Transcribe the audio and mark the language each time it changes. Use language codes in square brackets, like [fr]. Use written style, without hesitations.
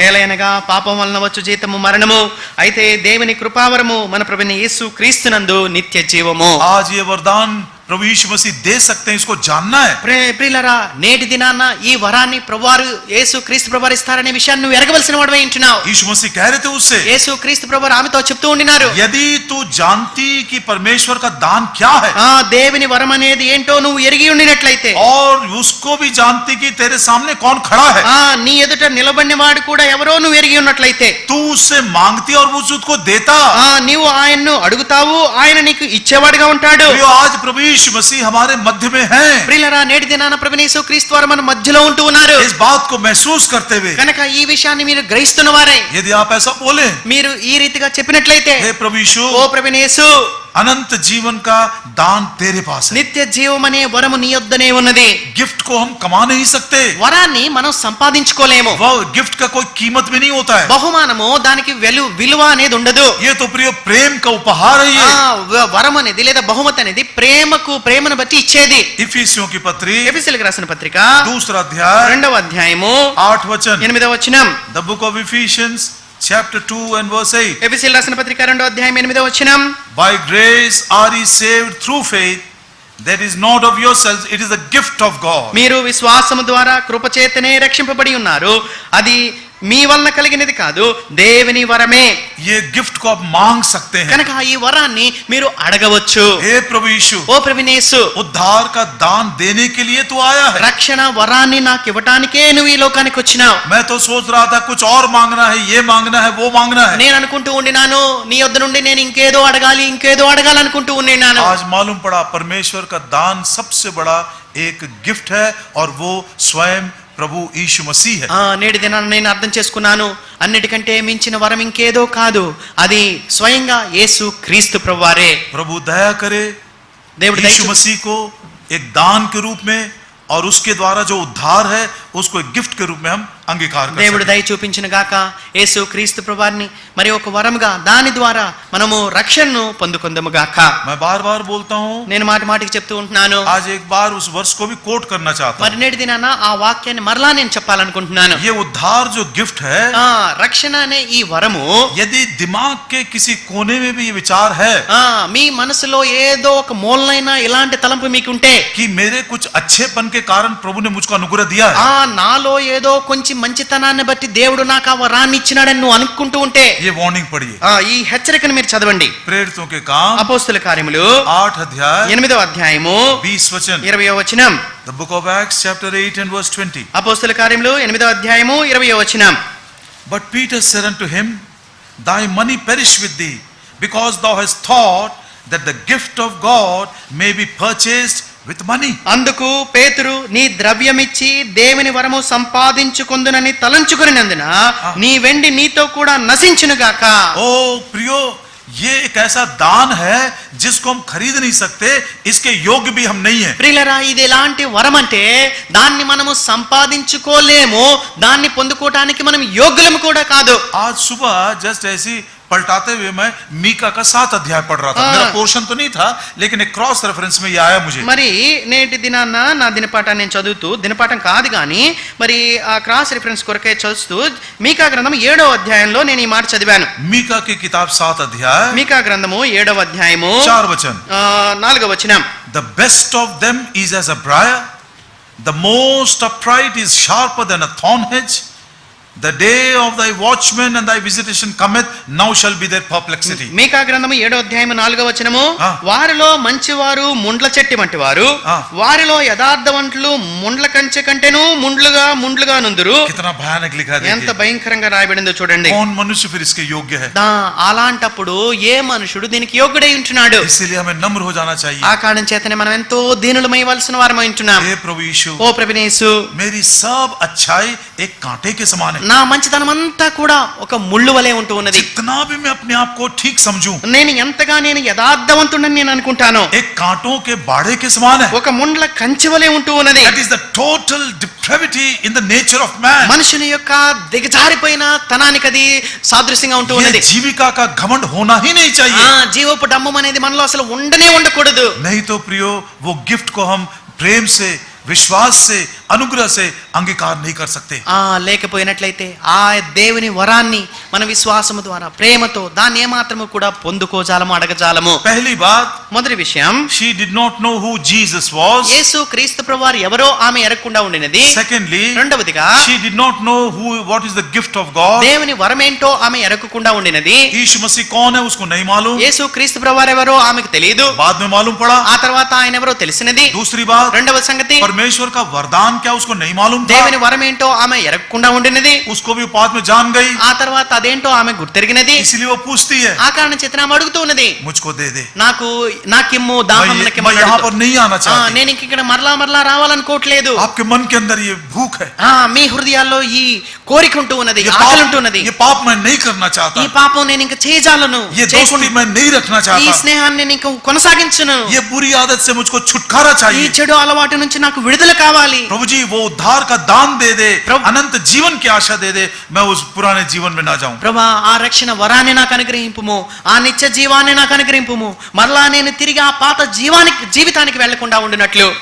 [te] ఏలయనగా పాపం వలన వచ్చు జీతము మరణము, అయితే దేవుని కృపావరము మన ప్రభువైన యేసు క్రీస్తునందు నిత్య జీవము. [hi] आज ये वरदान प्रभु यीशु मसीह दे सकते हैं, इसको जानना है। [te] ప్రియులరా, నేటి దినాన ఈ వరాన్ని ప్రభువారు యేసు క్రీస్తు ప్రభువారు ఇస్తారనే విషయాన్ని నువ్వు ఎరగవలసిన వాడివై ఉంటున్నావు. [hi] यीशु मसीह कह रहे थे उससे, [te] యేసు క్రీస్తు ప్రభువారు ఆమెతో చెప్తూ ఉండినారు, [hi] यदि तू जानती कि परमेश्वर का दान क्या है, [te] దేవుని వరం అనేది ఏంటో నువ్వు ఎరిగి ఉండినట్లయితే, [hi] और उसको भी जानती कि तेरे सामने कौन खड़ा है, [te] నీ ఎదుట నిలబడిన వాడు కూడా ఎవరో నువ్వు ఎరిగి ఉన్నట్లయితే, [hi] तू उससे मांगती और वो उसको देता, [te] నీవు ఆయన్ను అడుగుతావు, ఆయన నీకు ఇచ్చేవాడుగా ఉంటాడు. [hi] आज प्रभु यीशु मसीह हमारे मध्य में है। [te] ప్రియులరా, నేటి దినాన ప్రభువు యేసు క్రీస్తు వారు మన మధ్యలో ఉంటూ ఉన్నారు. [hi] इस बात को महसूस करते हुए, [te] కనుక ఈ విషయాన్ని మీరు గ్రహిస్తున్న వారే, [hi] यदि आप ऐसा बोले, [te] మీరు ఈ రీతిగా చెప్పినట్లయితే, [hi] हे प्रभु यीशु, [te] ఓ ప్రభువు యేసు, [hi] अनंत जीवन का दान तेरे पास है। [te] నిత్య జీవం అనే వరము నీ యొద్దనే ఉన్నది. [hi] गिफ्ट को हम कमा नहीं सकते, [te] వరాన్ని మనం సంపాదించుకోలేము. [hi] वो गिफ्ट का कोई कीमत भी नहीं होता है। [te] బహుమానము దానికి విలువ అనేది ఉండదు. [hi] ये तो प्रिय प्रेम का उपहार है। ये [te] వరం అనేది లేదా బహుమతి అనేది ప్రేమను బట్టి ఇచ్చేది. [hi] इफिसियों की पत्री [te] ఎఫెసీయులకు రాసిన పత్రిక [hi] 2 अध्याय [te] 2వ అధ్యాయము [hi] 8 वचन, [te] 8వ వచనం. [en] the book of Ephesians chapter 2 and verse 8, [te] ఎఫెసీయులకు రాసిన పత్రిక 2వ అధ్యాయం 8వ వచనం. [en] by grace are ye saved through faith, that is not of yourselves, it is the gift of God. [te] మీరు విశ్వాసము ద్వారా కృపచేతనే రక్షింపబడి ఉన్నారు, అది మీ వలన కలిగినది కాదు, దేవుని వరమే. [hi] ये गिफ्ट को आप मांग सकते हैं। [te] కనుక ఈ వరాన్ని మీరు అడగవచ్చు. [hi] हे प्रभु यीशु, [te] ఓ ప్రభువు యేసు, [hi] उद्धार का दान देने के लिए तू आया है। [te] రక్షణ వరాన్ని నాకు ఇవ్వటానికే నువ్వు ఈ లోకానికి వచ్చినావు. [hi] मैं तो सोच रहा था कुछ और मांगना है, ये मांगना है, वो मांगना है। [te] నేను అనుకుంటూ ఉండినాను, నీ యొద్ద నుండి నేను ఇంకేదో అడగాలనుకుంటూ ఉండినాను. [hi] आज मालूम पड़ा परमेश्वर का दान सबसे बड़ा एक गिफ्ट है, और वो स्वयं प्रभु यीशु मसीह है। [te] నేటి దినాన్ని నేను అర్థం చేసుకున్నాను, అన్నిటికంటే మించిన వరం ఇంకేదో కాదు, అది స్వయంగా యేసు క్రీస్తు ప్రభువారే. [hi] प्रभु दया करे, [te] దేవుడు [hi] यीशु मसीह को एक दान के रूप में और उसके द्वारा जो उद्धार है उसको एक गिफ्ट के रूप में हम अंगीकार कर [te] దేవుడు [hi] सकें। [te] దయ చూపించిన గాక యేసు క్రీస్తు ప్రభువారిని మరి ఒక వరముగా దాని ద్వారా మనము రక్షణను పొందుకొందము గాక. [hi] मैं बार बार बोलता हूँ, [te] నేను మాటికి చెప్తూ ఉంటున్నాను. [hi] आज एक बार उस वर्ष को भी कोट करना चाहता [te] మరి నేటి దినాన ఆ వాక్యాన్ని మరలా నేను చెప్పాలనుకుంటున్నాను. [hi] हूँ। ये उद्धार जो गिफ्ट है, [te] రక్షణ అనే ఈ వరము [hi] यदि दिमाग के किसी कोने में भी ये विचार है [te] మీ మనసులో ఏదో ఒక మూలనైనా ఇలాంటి తలంపు మీకుంటే, [hi] कि मेरे कुछ अच्छेपन के कारण प्रभु ने मुझको अनुग्रह दिया है, [te] నాలో ఏదో కొంచెం మంచితనాన్ని బట్టి దేవుడు నాకు ఆ వరాన్ని ఇచ్చినాడని నువ్వు అనుకుంటూ ఉంటే, [hi] ये वार्निंग पढ़िए। [te] ఈ హెచ్చరికను మీరు చదవండి. [hi] प्रेरितों के काम [te] అపోస్తుల కార్యములు [hi] 8 अध्याय [te] 8వ అధ్యాయము [hi] 20 वचन, [te] 20వ వచనం. [en] the book of Acts chapter 8 and verse 20. [te] అపోస్తుల కార్యములు 8వ అధ్యాయము 20వ వచనం. [en] But Peter said unto him, thy money perish with thee, because thou hast thought that the gift of God may be purchased with money. [te] అందుకు పేతురు, నీ ద్రవ్యమిచ్చి దేవుని వరము సంపాదించుకొందునని తలంచుకొనినందున నీ వెండి నీతో కూడా నశించును గాక. [hi] ओ प्रियो, ये एक ऐसा दान है जिसको हम खरीद नहीं सकते, इसके योग्य भी हम नहीं है। ప్రియులరా, ఇది ఎలాంటి వరం అంటే దాన్ని మనము సంపాదించుకోలేము, దాన్ని పొందుకోవటానికి మనం యోగ్యులము కూడా కాదు. आज सुबह जस्ट ऐसी पलटाते हुए मैं मीका का 7 अध्याय पढ़ रहा था। मेरा पोर्शन तो नहीं था, लेकिन एक क्रॉस रेफरेंस में ये आया मुझे। [te] మరి నేటి దినాన్న నా దినపాఠాన్ని నేను చదువుతూ, దినపాఠం కాదు కానీ మరి ఆ క్రాస్ రిఫరెన్స్ కొరకే చదువుతూ మీకా గ్రంథం 7వ అధ్యాయంలో నేను ఈ మాట చదివాను. [hi] मीका की किताब 7 अध्याय [te] మీకా గ్రంథము 7వ అధ్యాయము [hi] 4 वचन, [te] 4వ వచనం. [en] the best of them is as a briar, the most upright is sharper than a thorn hedge. The day of thy watchman and thy visitation cometh, now shall be their perplexity. [te] మీకా గ్రంథము 7వ అధ్యాయము 4వ వచనము. ఆ. వారిలో మంచివారు ముండ్ల చెట్టి వంటి వారు, ఆ. వారిలో యథార్థవంతులు ముండ్ల కంచె కంటేను ముండ్లుగా నుందురు. [hi] कितना भयानक लिखा है, [te] ఎంత [hi] देखिए। [te] భయంకరంగా రాయబడిందో చూడండి. [hi] कौन मनुष्य फिर इसके योग्य है? [te] అలాంటప్పుడు ఏ మనుషుడు దీనికి యోగ్యుడై ఉంటున్నాడు? [hi] इसीलिए हमें नम्र हो जाना चाहिए। [te] ఆ కారణం చేతనే మనం ఎంతో దీనులమైవలసిన వారమై ఉంటున్నాం. [hi] हे प्रभु यीशु, [te] ఓ ప్రభువు యేసు, [hi] मेरी सब अच्छाई एक कांटे के समान है। [te] నా మంచితనం అంతా కూడా ఒక ముళ్ళు వలె ఉంటూ ఉన్నది. [hi] जितना भी मैं अपने आप को ठीक समझूं, [te] నేను ఎంతగా నేను యథార్థవంతుడని నేను అనుకుంటాను, [hi] एक कांटों के बाड़े के समान है। [te] ఒక ముండ్ల కంచె వలె ఉంటూ ఉన్నది. [en] That is the total depravity in the nature of man. [te] మనుషుని యొక్క దిగజారిపోయిన తనానికి అది సాదృశ్యంగా ఉంటూ [hi] ये [te] ఉన్నది. [hi] जीविका का घमंड होना ही नहीं चाहिए। [te] జీవపు డమ్మం అనేది మనలో అసలు ఉండకూడదు. [hi] नहीं तो प्रियो, वो गिफ्ट को हम प्रेम से, विश्वास से अनुग्रह से अंगीकार नहीं कर सकते। [te] లేకపోయినట్లయితే ఆ దేవుని వరాన్ని మన విశ్వాసము ద్వారా ప్రేమతో దాన్ని ఏమాత్రము కూడా పొందుకోజాలము అడగజాలము. [hi] पहली बात, [te] మొదటి విషయం, [en] she did not know who Jesus was. [te] యేసు క్రీస్తు ప్రభువారు ఎవరో ఆమె ఎరగకుండా ఉండినది. [en] Secondly, [te] రెండవదిగా, [en] she did not know what is the gift of God. [te] దేవుని వరమేంటో ఆమె ఎరగకుండా ఉండినది. [hi] यीशु मसीह कौन है उसको नहीं मालूम, [te] యేసు క్రీస్తు ప్రభువారు ఎవరో ఆమెకు తెలియదు. [hi] बाद में मालूम पड़ा। [te] ఆ తర్వాత ఆయన ఎవరో తెలిసినది. [hi] दूसरी बात, [te] రెండవ సంగతి, [hi] परमेश्वर का वरदान क्या उसको नहीं मालूम था, [te] దేవుని వరమేంటో ఆమె ఎరగకుండా ఉండినది. [hi] उसको भी बाद में जान गई, [te] ఆ తర్వాత అదేంటో ఆమె గుర్తెరిగినది. [hi] इसलिए वो पूछती है, [te] ఆ కారణ చేత ఆమె అడుగుతూ ఉన్నది, [hi] मुझको दे दे, [te] నాకిమ్ము దాహం [hi] मैं यहाँ पर नहीं आना चाहती। [te] నేను ఇంక ఇక్కడ మరలా రావాలనుకోవట్లేదు. [hi] आपके मन के अंदर ये भूख है, [te] మీ హృదయాల్లో ఈ కోరిక ఉంటూ ఉన్నది, [hi] ये [te] ఆకలి ఉంటూ ఉన్నది. [hi] ये पाप मैं नहीं करना चाहता, [te] ఈ పాపం నేను ఇంక చేయజాలను, [hi] ये दोस्ती मैं नहीं रखना [te] ఈ [hi] चाहता, [te] స్నేహాన్ని నేను ఇంక కొనసాగించను. [hi] ये बुरी आदत से मुझको छुटकारा [te] ఈ [hi] चाहिए। [te] చెడు అలవాటు నుంచి నాకు విడుదల కావాలి. [hi] प्रभु जी वो उद्धार का दान दे दे, प्रभु- अनंत जीवन की आशा दे दे, मैं उस पुराने जीवन में ना जाऊं। [te] ప్రభా, ఆ రక్షణ వరాన్ని నాకు అనుగ్రహింపుము, ఆ నిత్య జీవాన్ని నాకు అనుగ్రహింపుము, మరలా నేను తిరిగి ఆ పాత జీవితానికి వెళ్లకుండా ఉండినట్లు.